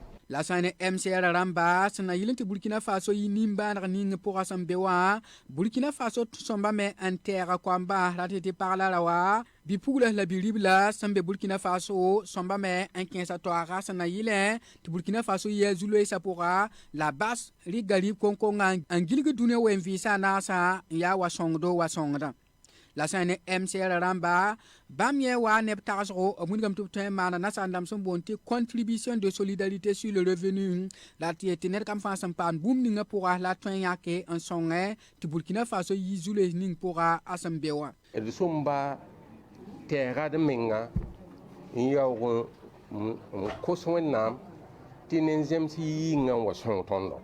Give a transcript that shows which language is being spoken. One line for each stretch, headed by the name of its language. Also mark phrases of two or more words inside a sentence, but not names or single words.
Mossi: La sane MCR ramba sẽn na yɩl tɩ Burkina Faso yɩ nin-bãaneg ning pʋgã sẽn be wã Burkina Faso sõmba me n tɛɛga koamba ra tɩ pag la ra wa bipugla la biribla sẽn be Burkina Faso sõmba me n kẽesa toaga sẽn na yɩlẽ tɩ Burkina Faso yɩa zu-loeesã pʋga la bas rɩk garib kõn-kõngã n gilg dũniyã wen vɩɩsã a naasã n yaa wa sõngdo wa sõngdã. La sane MCR ramba bam ye wa neb tagsgo abungam tu tẽ maana nasandam sẽn boond tɩ
French: contribution de solidarité sur le revenu
Mossi: la tɩ tɩ ned kam fãa sẽn paam bũmb ningã pʋga la tõe yãke n sõngẽ tɩ Burkina Faso yɩ zu-loees ning pʋga a sẽn be wã. D sõmba tɛɛga d menga n yaoog n kos Wẽnnaam tɩ nen-zems yɩngã n wa sõng tõndo.